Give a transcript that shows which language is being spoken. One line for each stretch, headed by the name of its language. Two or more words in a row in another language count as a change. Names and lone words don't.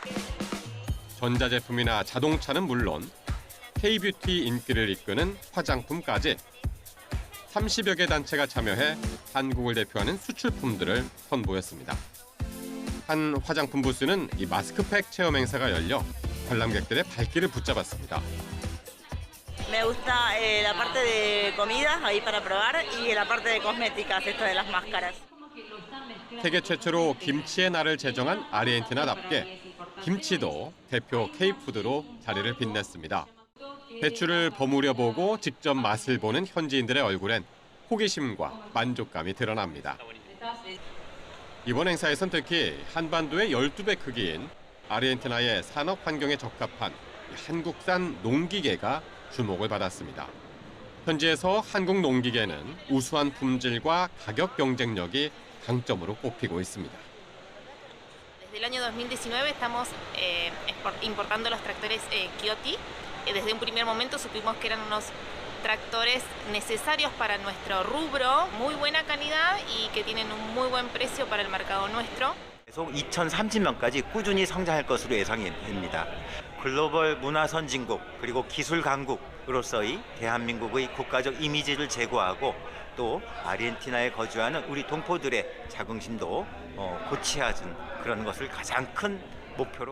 Korean: 전자제품이나 자동차는 물론 K-뷰티 인기를 이끄는 화장품까지 30여 개 단체가 참여해 한국을 대표하는 수출품들을 선보였습니다. 한 화장품 부스는 이 마스크팩 체험 행사가 열려 관람객들의 발길을 붙잡았습니다.
Spanish: Me gusta la parte de comida ahí para probar y la parte de cosméticas, esto de las máscaras.
Korean: 세계 최초로 김치의 날을 제정한 아르헨티나답게 김치도 대표 K푸드로 자리를 빛냈습니다. 배추를 버무려 보고 직접 맛을 보는 현지인들의 얼굴엔 호기심과 만족감이 드러납니다. 이번 행사에선 특히 한반도의 12배 크기인 아르헨티나의 산업 환경에 적합한 한국산 농기계가 주목을 받았습니다. 현지에서 한국 농기계는 우수한 품질과 가격 경쟁력이 강점으로 꼽히고 있습니다.
Spanish: Desde el año 2019 estamos importando los tractores Kioti. Desde un primer momento supimos que eran unos tractores necesarios para nuestro rubro, muy buena calidad y que tienen un muy buen precio para el mercado nuestro.
Korean: 계속 2030년까지 꾸준히 성장할 것으로 예상이 됩니다. 글로벌 문화 선진국 그리고 기술 강국으로서의 대한민국의 국가적 이미지를 제고하고 또 아르헨티나에 거주하는 우리 동포들의 자긍심도 고취하는 그런 것을 가장 큰 목표로